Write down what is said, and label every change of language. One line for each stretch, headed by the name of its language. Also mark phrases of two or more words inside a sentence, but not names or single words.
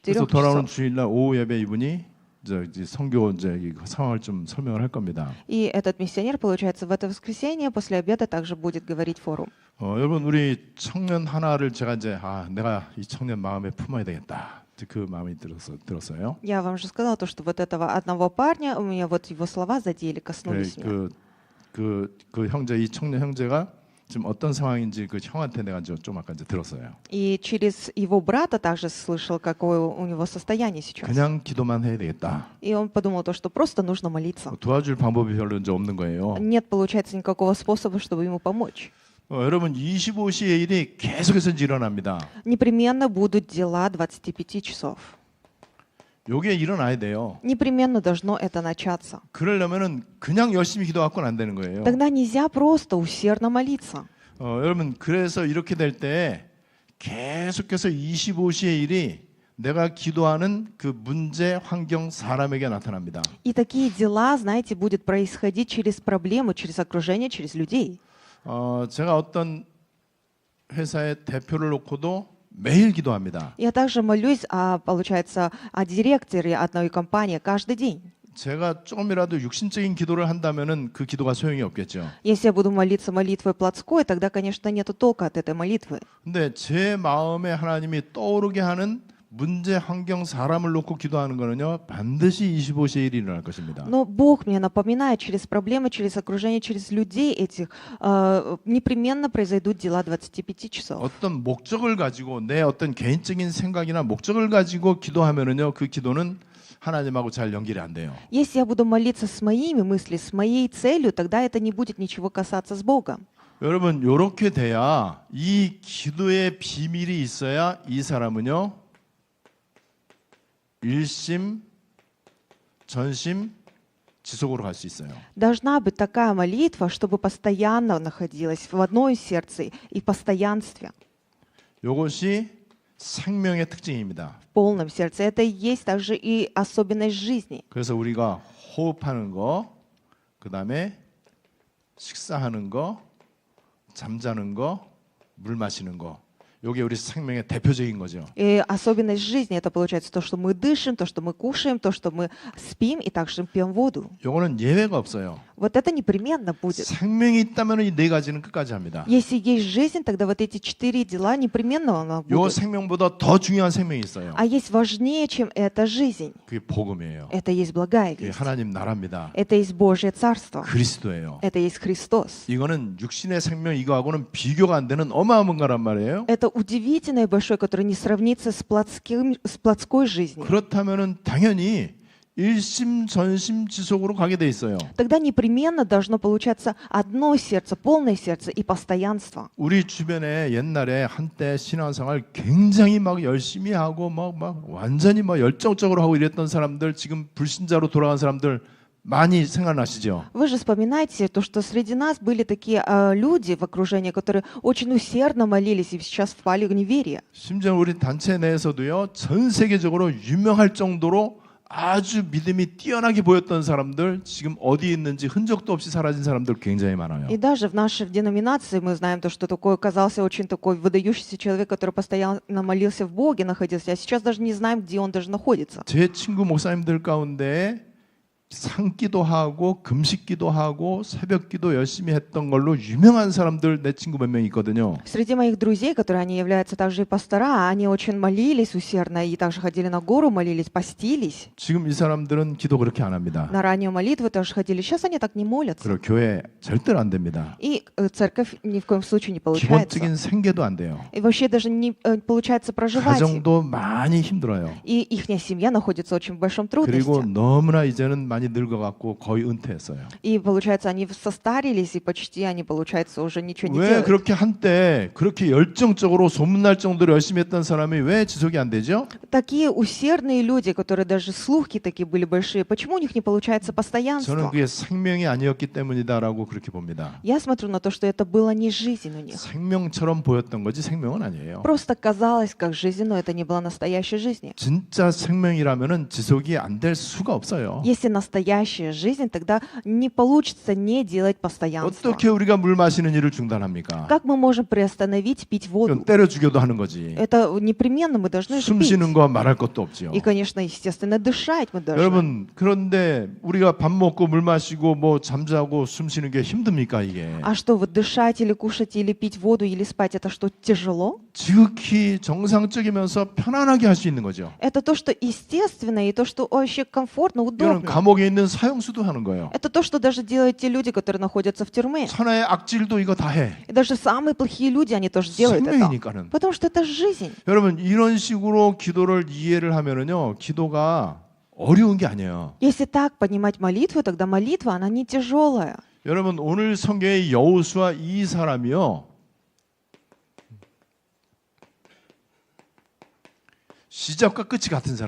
Korean: 그래서 돌아오는 часов. 주일날 오후 예배 이분이 이제 선교 이제 이 상황을 좀 설명을 할 겁니다.
Russian: И этот миссионер, получается, в это воскресенье после обеда также будет говорить форум.
Korean: 여러분 우리 청년 하나를 제가 이제 내가 이 청년 마음에 품어야 되겠다. 그 마음이 들었어요.
Russian: Я вам же сказала то, что вот этого одного парня, у меня вот его слова задели, коснулись меня.
Korean: 그 형제 이 청년 형제가 지금 어떤 상황인지 그 형한테 내가 좀 아까 이제 들었어요.
Russian: И через его брата также слышал, какое у него состояние сейчас.
Korean: 그냥 기도만 해야 되겠다.
Russian: И он подумал то, что просто нужно молиться.
Korean: 도와줄 방법이 별로 이제 없는 거예요.
Russian: Нет, получается, никакого способа, чтобы ему помочь.
Korean: 여러분 25시의 일이 계속해서 일어납니다.
Russian: Непременно будут дела 25 часов.
Korean: 요게 일어나야 돼요.
Russian: Непременно должно это начаться.
Korean: 그러려면은 그냥 열심히 기도하고는 안 되는 거예요.
Russian: Тогда нельзя просто усердно молиться.
Korean: 여러분 그래서 이렇게 될 때 계속해서 25시의 일이 내가 기도하는 그 문제, 환경, 사람에게 나타납니다.
Russian: И такие дела, знаете, будет происходить через проблемы, через окружение, через людей.
Korean: 제가 어떤 회사의 대표를 놓고도 매일 기도합니다.
Russian: Я также молюсь, получается, о директоре одной компании каждый день.
Korean: 제가 조금이라도 육신적인 기도를 한다면은 그 기도가 소용이 없겠죠.
Russian: Если я буду молиться молитвой плотской, тогда, конечно, нету толка от этой молитвы.
Korean: 근데 제 마음에 하나님이 떠오르게 하는 문제, 환경, 사람을 놓고 기도하는 거는요 반드시 25시의 일이 일어날 것입니다.
Russian: Но Бог мне напоминает через проблемы, через окружение, через людей этих, непременно произойдут дела 25 часов.
Korean: 어떤 목적을 가지고 내 어떤 개인적인 생각이나 목적을 가지고 기도하면은요 그 기도는 하나님하고 잘 연결이 안 돼요.
Russian: Если я буду молиться с моими мыслями, с моей целью, тогда это не будет ничего касаться с Богом.
Korean: 여러분 이렇게 돼야 이 기도의 비밀이 있어야 이 사람은요 일심, 전심, 지속으로 갈 수 있어요.
Russian: Должна быть такая молитва, чтобы постоянно находилась в одной сердце и в постоянстве,
Korean: 이것이 생명의 특징입니다.
Russian: в полном сердце. Это и есть также и особенность жизни.
Korean: 그래서 우리가 호흡하는 거, 그 다음에 식사하는 거, 잠자는 거, 물 마시는 거. 이게 우리 생명의 대표적인 거죠.
Russian: И особенность жизни это получается то, что мы дышим, то, что мы кушаем, то, что мы спим и также пьем воду.
Korean: 이거는 예외가 없어요.
Russian: Вот это непременно будет.
Korean: 생명이 있다면 이 네 가지는 끝까지 합니다.
Russian: Если есть жизнь, тогда вот эти 4 дела непременно она 요 будет.
Korean: 생명보다 더 중요한 생명이 있어요.
Russian: А есть важнее, чем эта жизнь.
Korean: 그게 복음이에요.
Russian: Это есть благая 그게 весть.
Korean: 하나님 나라입니다.
Russian: Это есть Божье Царство.
Korean: 그리스도예요.
Russian: Это есть Христос.
Korean: 이거는 육신의 생명 이거하고는 비교가 안 되는 어마어마한 거란 말이에요.
Russian: Это удивительное и большое, которое не сравнится с плотской жизнью.
Korean: 그렇다면은 당연히 일심전심지속으로 가게 돼 있어요.
Russian: Тогда непременно должно получаться одно сердце, полное сердце и постоянство.
Korean: 우리 주변에 옛날에 한때 신앙생활 굉장히 막 열심히 하고 막 완전히 막 열정적으로 하고 이랬던 사람들 지금 불신자로 돌아간 사람들 많이 생각나시죠?
Russian: Вы же вспоминаете то, что среди нас были такие люди в окружении, которые очень усердно молились и сейчас впали в неверие.
Korean: 심지어 우리 단체 내에서도요, 전 세계적으로 유명할 정도로 아주 믿음이 뛰어나게 보였던 사람들 지금 어디 있는지 흔적도 없이 사라진 사람들 굉장히 많아요.
Russian: И даже в нашей деноминации мы знаем то, что такой оказался очень такой выдающийся человек, который постоянно молился в Боге, находился, а сейчас даже не знаем, где он даже находится.
Korean: 제 친구 목사님들 가운데 산기도 하고 금식기도 하고 새벽기도 열심히 했던 걸로 유명한 사람들 내 친구 몇 명 있거든요.
Russian: Среди моих друзей, которые они являются также и пастора, они очень молились усердно и также ходили на гору, молились, постились.
Korean: 지금 이 사람들은 기도 그렇게 안 합니다.
Russian: На раннюю молитву тоже ходили. Сейчас они так не молятся.
Korean: 그리고 교회 절대로 안 됩니다.
Russian: И церковь ни в коем случае не получается.
Korean: 기본적인 생계도 안 돼요.
Russian: И вообще даже не получается проживать.
Korean: 가정도 많이 힘들어요.
Russian: И ихняя семья находится очень в большом 그리고 трудности.
Korean: 너무나 이제는 많이 늙어갖고 거의 은퇴했어요.
Russian: И получается, они состарились, и почти они, получается, уже ничего не 왜 делают.
Korean: 그렇게 한때 그렇게 열정적으로 소문날 정도로 열심히 했던 사람이 왜 지속이 안 되죠?
Russian: Такие усердные люди, которые даже слухи такие были большие, почему у них не получается 저는 постоянство?
Korean: 그게 생명이 아니었기 때문이다라고 그렇게 봅니다.
Russian: Я смотрю на то, что это было не жизнь у них.
Korean: 생명처럼 보였던 거지 생명은 아니에요.
Russian: Просто казалось как жизнь, но это не было настоящей жизнью.
Korean: 진짜 생명이라면은 지속이 안 될 수가 없어요.
Russian: Если настоящая жизнь, тогда не получится не делать постоянства.
Korean: 어떻게 우리가 물 마시는 일을 중단합니까?
Russian: Как мы можем приостановить пить воду?
Korean: 이건 때려 죽여도 하는 거지.
Russian: Это непременно мы должны же 숨 пить.
Korean: 쉬는 거 말할 것도 없지요.
Russian: И, конечно, естественно, дышать мы должны.
Korean: 여러분 그런데 우리가 밥 먹고 물 마시고 뭐 잠자고 숨 쉬는 게 힘듭니까 이게?
Russian: А что, вот дышать или кушать, или пить воду, или спать, это что, тяжело?
Korean: 지극히 정상적이면서 편안하게 할 수 있는 거죠.
Russian: Это то, что естественно, и то, что вообще комфортно, 이거는 удобно.
Korean: 감옥에 있는 사형수도 하는 거예요.
Russian: Это то, что даже делают те люди, которые находятся в тюрьме.
Korean: 천하의 악질도 이거 다 해.
Russian: И даже самые плохие люди, они тоже делают это.
Korean: 생명이니까는.
Russian: Потому что это жизнь.
Korean: 여러분 이런 식으로 기도를 이해를 하면은요, 기도가 어려운 게 아니에요.
Russian: Если так понимать молитву, тогда молитва, она не тяжелая.
Korean: 여러분 오늘 성경의 여호수아 이 사람이요, 시작과 끝이 같은 사람이에요.